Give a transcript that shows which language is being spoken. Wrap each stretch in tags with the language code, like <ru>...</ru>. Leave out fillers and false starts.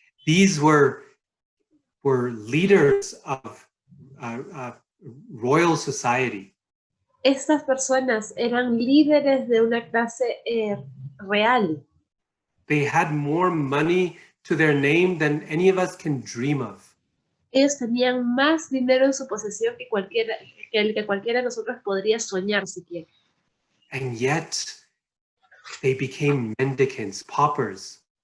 <en>These were leaders of royal society.</en> <es>Estas personas eran líderes de una clase real.</es> <en>They had more money to their name than any of us can dream of.</en> <es>Ellos tenían más dinero en su posesión que el que cualquiera de nosotros podría soñar siquiera.</es> <en>And yet, they became mendicants, paupers.</en>